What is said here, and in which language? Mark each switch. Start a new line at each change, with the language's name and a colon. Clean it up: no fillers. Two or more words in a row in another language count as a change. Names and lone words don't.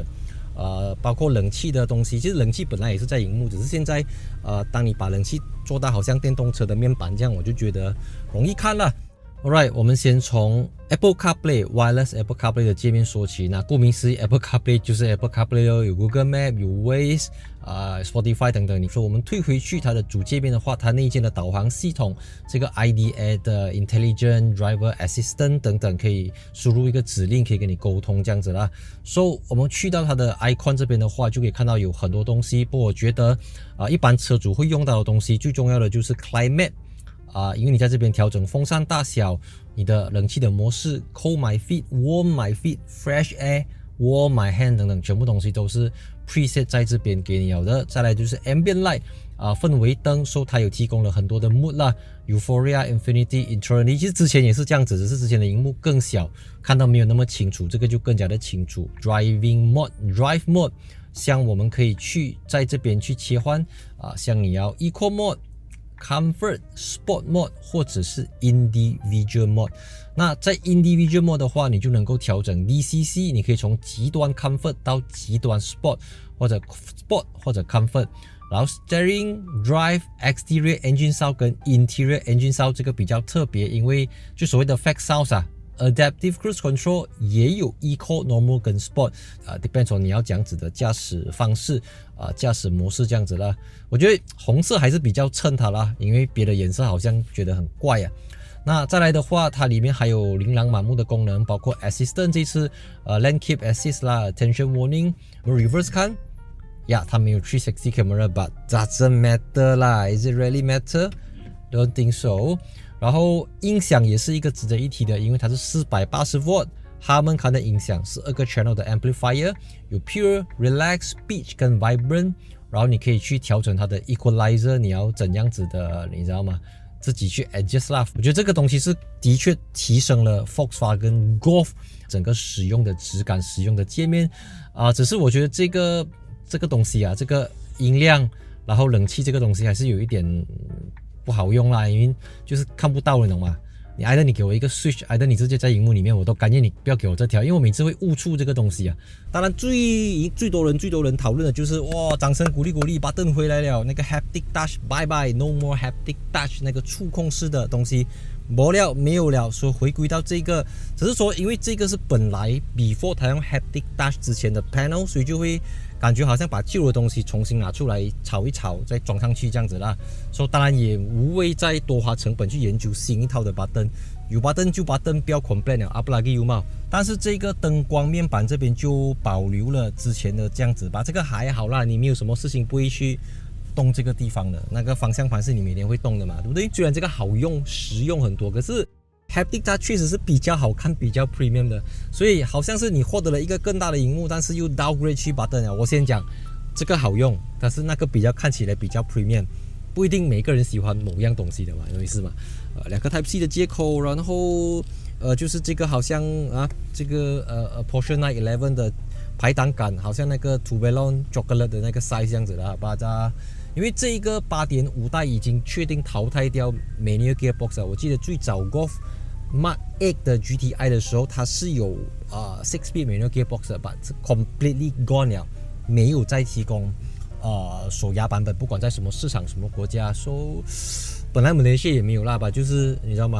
Chinese: 包括冷氣的東西，其實冷氣本來也是在熒幕，只是現在當你把冷氣做到好像電動車的面板這樣，我就覺得容易看了。Alright， 我們先從 Apple CarPlay Wireless Apple CarPlay 的界面說起。那顧名思義 ，Apple CarPlay 就是 Apple CarPlay 有 Google Map， 有 Waze，Spotify 等等。你說我們退回去它的主界面的話，它內建的導航系統，這個 IDA 的
English: Intelligent Driver Assistant
Chinese: 等等，可以輸入一個指令，可以跟你溝通這樣子啦。So 我們去到它的 icon 這邊的話，就可以看到有很多東西。不過我覺得一般車主會用到的東西，最重要的就是 Climate。因為你在這邊調整風扇大小，你的冷氣的模式
English: Cold My Feet、Warm My Feet、Fresh Air、Warm My Hand
Chinese: 等等，全部東西都是 preset 在這邊給你有的。再來就是
English: Ambient Light，
Chinese: 氛圍燈，所以它有提供了很多的 mood 啦 ，
English: Euphoria、Infinity、Eternity，
Chinese: 其實之前也是這樣子，只是之前的熒幕更小，看到沒有那麼清楚，這個就更加的清楚。
English: Driving Mode、Drive Mode，
Chinese: 像我們可以去在這邊去切換像你要
English: Eco Mode。 Comfort、Sport Mode
Chinese: 或者是
English: Individual Mode。
Chinese: 那在
English: Individual Mode
Chinese: 的话，你就能夠調整 DCC， 你可以從極端 Comfort 到極端 Sport， 或者 Sport 或者 Comfort。然後
English: Steering、Drive、Exterior Engine Sound
Chinese: 跟
English: Interior Engine Sound
Chinese: 這個比較特別，因為就所謂的
English: Fact Sounds Adaptive Cruise Control
Chinese: 也有
English: Eco、Normal
Chinese: 跟 Sport，
English: depends on
Chinese: 你要這樣子的駕駛方式駕駛模式這樣子啦。我覺得紅色還是比較襯它啦，因為別的顏色好像覺得很怪啊。那再來的話，它裡面還有琳琅滿目的功能，包括 Assistant 這次
English: Lane Keep Assist
Chinese: 啦 ，
English: Attention Warning。Reverse
Chinese: 看呀，它沒有360 camera，
English: but doesn't matter
Chinese: 啦。
English: Is it really matter? Don't think so。
Chinese: 然後音響也是一個值得一提的，因為它是480V Harman Kardon 的音響，12個 channel 的 amplifier， 有
English: Pure、Relax、Pitch
Chinese: 跟 Vibrant， 然後你可以去調整它的 equalizer， 你要怎樣子的，你知道嗎？自己去 adjust 啦。我覺得這個東西是的確提升了 Volkswagen Golf 整個使用的質感、使用的界面只是我覺得這個東西這個音量，然後冷氣這個東西還是有一點不好用啦，因為就是看不到，你懂嗎？你either你給我一個 switch，either你直接在熒幕裡面，我都甘願你不要给我這條，因為我每次會誤觸這個東西當然最多人討論的就是哇，掌聲鼓勵button 回來了，那個
English: haptic touch bye bye no more haptic touch
Chinese: 那個觸控式的東西沒有了，所以回歸到這個，只是說因為這個是本來 before 它用 haptic touch 之前的 panel， 所以就會感覺好像把舊的東西重新拿出來炒一炒，再裝上去這樣子啦。所以當然也無謂再多花成本去研究新一套的 button， 有 button 就 button， 不要 complain 了，
Malay: up lagi
Chinese: 有冇？但是這個燈光面板這邊就保留了之前的這樣子吧，這個還好啦，你沒有什麼事情不會去動這個地方的，那個方向盤是你每天會動的嘛，對不對？雖然這個好用實用很多，可是Haptic 它確實是比較好看，比較 premium 的，所以好像是你獲得了一個更大的熒幕，但是又 downgrade 去 button 了。我先講這個好用，但是那個比較看起來比較 premium， 不一定每個人喜歡某樣東西的嘛，有意思嘛？兩個 Type C 的接口，然後就是這個好像這個Porsche 911的排檔桿，好像那個 Toblerone Chocolate 的那個 size 這樣子的，把它。因為這一個8.5代已經確定淘汰掉
English: manual gearbox
Chinese: 了。我記得最早 Golf Mark 8的 GTI 的時候，它是有
English: 6-speed manual gearbox
Chinese: 的，
English: but completely gone
Chinese: 了，沒有再提供手壓版本，不管在什麼市場、什麼國家。本來馬來西亞也沒有啦吧，就是你知道嗎？